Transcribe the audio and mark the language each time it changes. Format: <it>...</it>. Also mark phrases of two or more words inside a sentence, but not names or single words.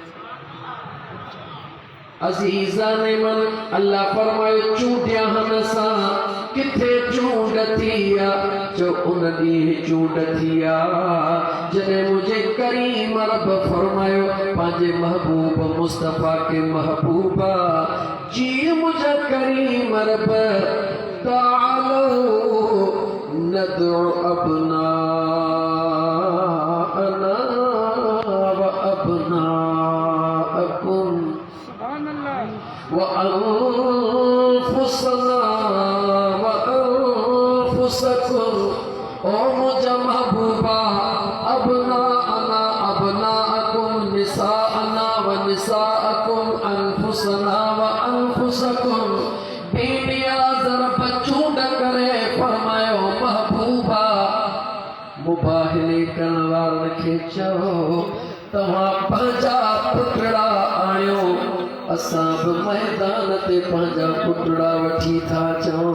<sd>अज़ीज़ाने मन अल्लाह फरमायो चूंडिया आहिनि असां किथे चूंड थी आहे जो उन ॾींहुं चूंड थी आहे जॾहिं मुंहिंजे करीम रब फरमायो पंहिंजे महबूब मुस्तफ़ा के महबूबा जीअं मुंहिंजा करीम रब</sd> <ar>تعالوا ندع أبناءنا وأبناءكم وأنفسنا وأنفسكم.</ar> <sd>ओ मुझा महबूबा</sd> <ar>أبناءنا أبناءكم نساءنا ونساءكم أنفسنا وأنفسكم.</ar> <sd>बेनियाज़ रब चूंड करे फरमायो महबूबा मुबाहिले करण वारनि खे चओ तव्हां पंहिंजा पुटड़ा आणियो। असां बि मैदान ते पंहिंजा पुटड़ा वठी था अचूं।</sd>